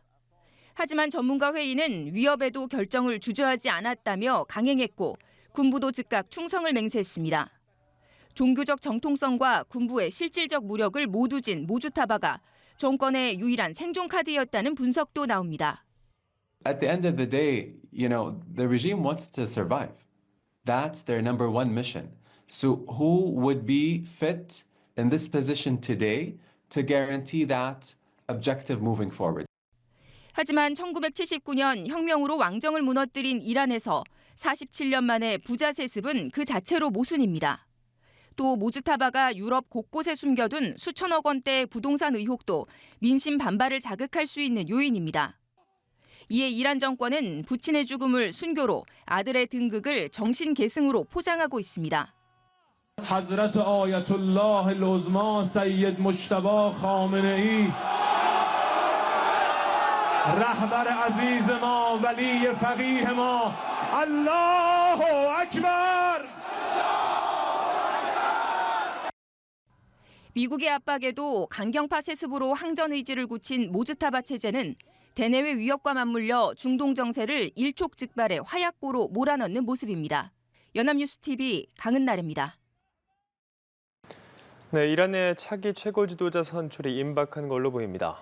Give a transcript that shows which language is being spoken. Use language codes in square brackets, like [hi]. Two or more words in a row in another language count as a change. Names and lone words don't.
[ko] 하지만 전문가 회의는 위협에도 결정을 주저하지 않았다며 강행했고 군부도 즉각 충성을 맹세했습니다. 종교적 정통성과 군부의 실질적 무력을 모두 진 모주타바가 정권의 유일한 생존 카드였다는 분석도 나옵니다. [en] At the end of the day, the regime wants to survive. That's their number one mission. So who would be fit in this position today to guarantee that objective moving forward? [ko] 하지만 1979년 혁명으로 왕정을 무너뜨린 이란에서 47년 만에 부자 세습은 그 자체로 모순입니다. 또 모주타바가 유럽 곳곳에 숨겨둔 수천억 원대의 부동산 의혹도 민심 반발을 자극할 수 있는 요인입니다. 이에 이란 정권은 부친의 죽음을 순교로 아들의 등극을 정신 계승으로 포장하고 있습니다. [fa] حضرت آیت الله العظما سید مجتبی خامنه‌ای رهبر عزیز ما ولی فقیه ما [ar] الله اکبر [ko] 미국의 압박에도 강경파 세습으로 항전 의지를 굳힌 모즈타바 체제는 대내외 위협과 맞물려 중동 정세를 일촉즉발의 화약고로 몰아넣는 모습입니다. 연합뉴스TV 강은나래입니다. 네, 이란의 차기 최고 지도자 선출이 임박한 걸로 보입니다.